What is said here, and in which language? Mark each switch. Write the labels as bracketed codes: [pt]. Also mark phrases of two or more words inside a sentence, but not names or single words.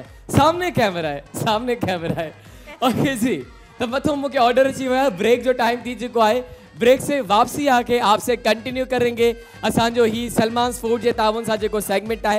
[ur] सामने कैमरा है, सामने कैमरा है। [sd] ओके जी, तो मथो मुझे ऑर्डर अची वियो आहे, ब्रेक जो टाइम थी चुको है। [ur] ब्रेक से वापसी आके आपसे कंटिन्यू करेंगे [sd] असांजो ही सलमान फूड जे तावन सां जेको सेगमेंट [ur] है।